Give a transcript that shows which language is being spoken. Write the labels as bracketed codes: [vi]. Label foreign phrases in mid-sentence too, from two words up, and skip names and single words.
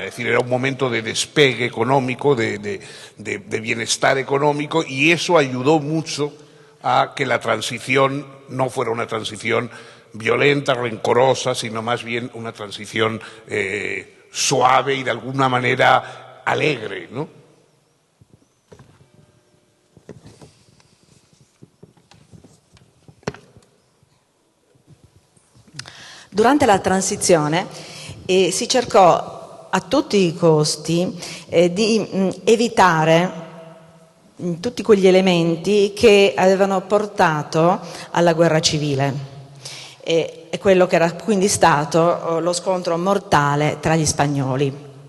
[es] Es decir, era un momento de despegue económico, de bienestar económico, y eso ayudó mucho a que la transición no fuera una transición violenta, rencorosa, sino más bien una transición suave y de alguna manera alegre, ¿no? [it] Durante la transizione si cercò a tutti i costi di evitare tutti quegli elementi che avevano portato alla guerra civile e quello che era quindi stato lo scontro mortale tra gli spagnoli.